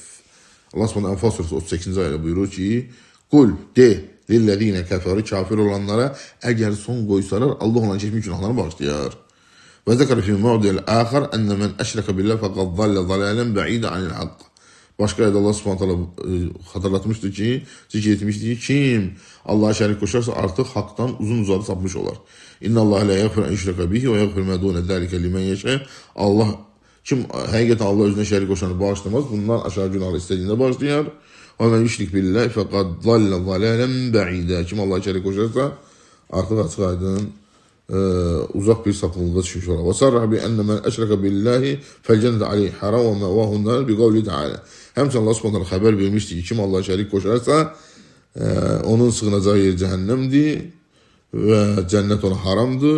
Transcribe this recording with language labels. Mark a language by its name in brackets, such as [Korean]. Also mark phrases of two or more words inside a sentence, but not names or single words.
[Azerbaijani] Allah Subhanahu Enfal surəsi 38-ci ayədə buyurur ki, qul de [Arabic] للذين كفروا [Azerbaijani] kafir olanlara əgər son qoysalar Allah onların keçmiş günahlarını bağışlayar. [Arabic] وذكر في موضع آخر أن من أشرك بالله فقد ضل ضلالا بعيدا عن الحق. [Azerbaijani] Başqa ayədə Allah Subhanahu xatırlatmışdı ki, zikr etmişdi ki, kim Allah'a şərik qoşarsa artıq haqdan uzun uzadı sapmış olar. [Arabic] إن الله لا يغفر أن يشرك به ويغفر ما دون ذلك لمن يشاء. [Azerbaijani] Allah kim həqiqətən Allah özünə şərik qoşanı bağışlamaz, bundan aşağı günahları istədiyində bağışlayar. [Arabic] ومن يشرك بالله فقد ضل ضلالا بعيدا. [Azerbaijani] Kim Allah'a şərik qoşarsa artıq açıq-aydın uzaq bir sapıqlığa düşmüş olar. [Arabic] وصرح بأن من أشرك بالله فالجنة عليه حرام ومأواه نار بقول تعالى. [Azerbaijani] Həmçinin Allah Subhanahu xəbər vermişdi ki, kim Allah'a şərik qoşarsa onun sığınacağı yer cəhənnəmdir və cənnət ona haramdır.